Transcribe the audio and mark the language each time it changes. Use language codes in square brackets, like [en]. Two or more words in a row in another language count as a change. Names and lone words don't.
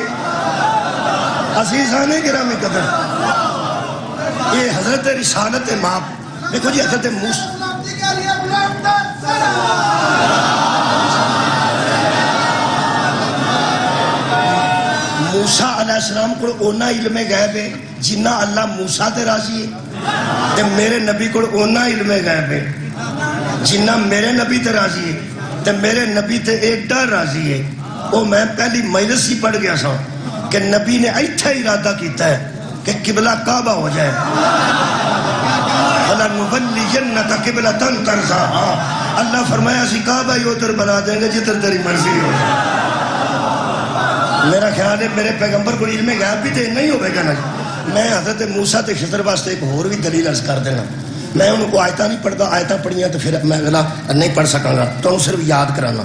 [ur] عزیزان گرامی قدر، [pa] یہ حضرت رسالت ماپ دیکھو جی، حضرت موسیٰ علیہ السلام کو اونا علم غیب ہے جنہ اللہ موسیٰ تے راضی ہے، تے میرے نبی کو اونا علم غیب ہے جنہ میرے نبی تے راضی ہے، تے میرے نبی تے ایڈا راضی ہے۔ وہ میں پہلی مجلس ہی پڑھ گیا سا کہ نبی نے ایتھے ارادہ کیتا ہے کہ قبلہ کعبہ ہو جائے، [ar] فَلَنُوَلِّيَنَّكَ قِبْلَةً تَرْضَاهَا، [ur] اللہ فرمایا اسی کعبہ ہی ادھر بنا دیں گے جدھر تیری مرضی ہو۔ میرا خیال ہے میرے پیغمبر کو علم غیب بھی تے نہیں ہوئے گا نا۔ [pa] میں حضرت موسیٰ تے خضر واسطے ایک اور بھی دلیل عرض کر دینا، میں ان کو آیتاں نہیں پڑھتا، آیتاں پڑھیاں تو پھر میں اگلا نہیں پڑھ سکاں گا، تو انہوں صرف یاد کرانا۔